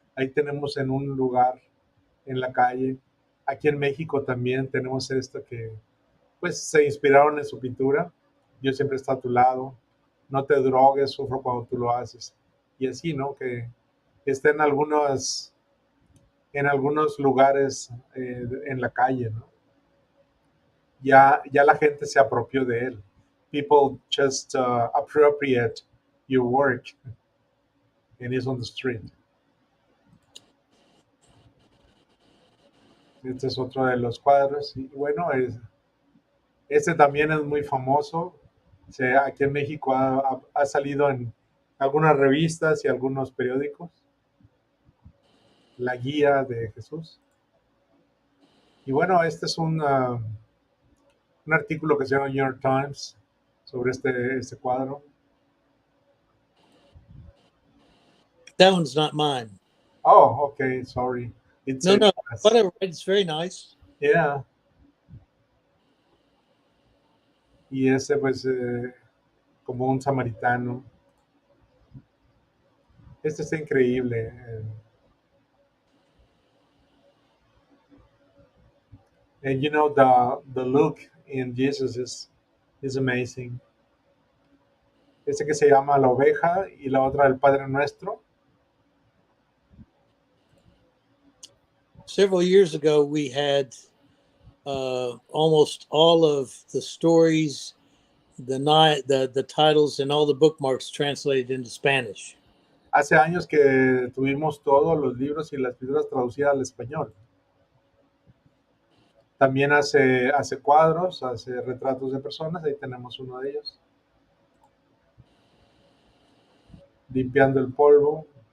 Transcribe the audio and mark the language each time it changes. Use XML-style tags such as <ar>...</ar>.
<es>Ahí tenemos en un lugar en la calle. Aquí en México también tenemos esto que pues se inspiraron en su pintura. Yo siempre estoy a tu lado. No te drogues, sufro cuando tú lo haces. Y así, ¿no? Que está en algunos lugares en la calle, ¿no? Ya la gente se apropió de él.</es> <en>People just appropriate your work and it's on the street.</en> <es>Este es otro de los cuadros. Y bueno, este también es muy famoso. Aquí en México ha salido en algunas revistas y algunos periódicos. La guía de Jesús. Y bueno, este es un artículo que se llama New York Times sobre este cuadro.</es> <en>That one's not mine. Oh, okay, sorry. It's No, whatever. It's very nice. yeah.</en> <es>Y ese pues como un samaritano. Este está increíble.</es> <en>And you know the look in Jesus is amazing.</en> <es>Este que se llama la oveja y la otra el Padre Nuestro.</es> <en>Several years ago, we had almost all of the stories, the titles, and all the bookmarks translated into Spanish.</en> <es>Hace años que tuvimos todos los libros y las pinturas traducidas al español. También hace cuadros, hace retratos de personas. Ahí tenemos uno de ellos. Limpiando el polvo.</es>